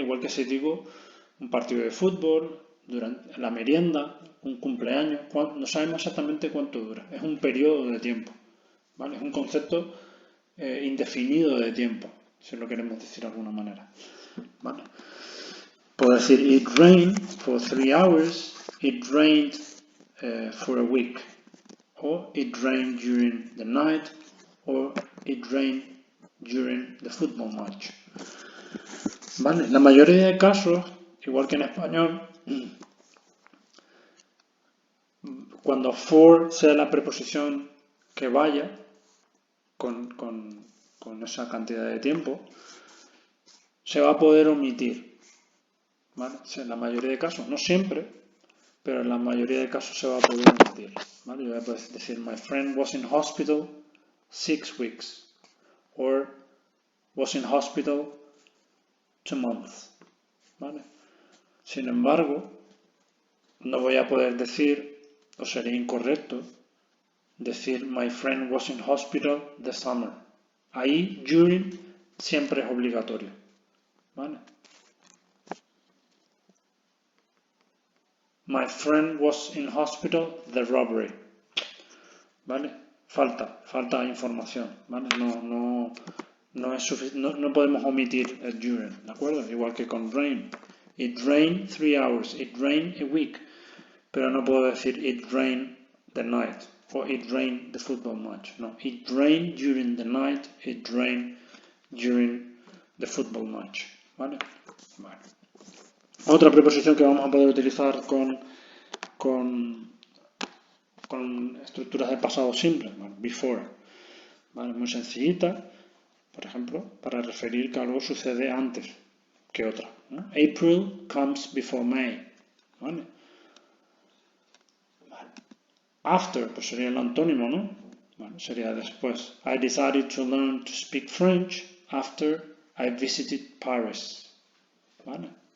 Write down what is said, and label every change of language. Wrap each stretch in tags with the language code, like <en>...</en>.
<es>Igual que si digo un partido de fútbol, durante la merienda, un cumpleaños, no sabemos exactamente cuánto dura, es un periodo de tiempo, ¿vale? Es un concepto indefinido de tiempo, si lo queremos decir de alguna manera, ¿vale?</es> <en>Puedo decir it rained for 3 hours, it rained for a week, or it rained during the night, or it rained during the football match.</en> <es>¿Vale? La mayoría de casos, igual que en español, cuando for sea la preposición que vaya con esa cantidad de tiempo, se va a poder omitir, ¿vale? En la mayoría de casos, no siempre, pero en la mayoría de casos se va a poder omitir, ¿vale? Yo voy a poder decir,</es> <en>my friend was in hospital 6 weeks, or was in hospital 2 months,</en> <es>¿vale? Sin embargo, no voy a poder decir, o sería incorrecto, decir</es> <en>my friend was in hospital the summer.</en> <es>Ahí, during siempre es obligatorio, ¿vale?</es> <en>My friend was in hospital the robbery,</en> <es>¿vale? Falta información, ¿vale? No podemos omitir el during, ¿de acuerdo? Igual que con</es> <en>rain. It rained 3 hours, it rained a week,</en> <es>pero no puedo decir</es> <en>it rained the night</en> <es>o</es> <en>it rained the football match. No, it rained during the night, it rained during the football match,</en> <es>¿vale? Vale. Otra preposición que vamos a poder utilizar con estructuras de pasado simple, ¿vale? Before, ¿vale? Muy sencillita, por ejemplo, para referir que algo sucede antes que otra, ¿no?</es> <en>April comes before May,</en> <es>¿vale? After, pues sería el antónimo, ¿no? Bueno, sería después.</es> <en>I decided to learn to speak French after I visited Paris,</en> <es>¿vale?</es>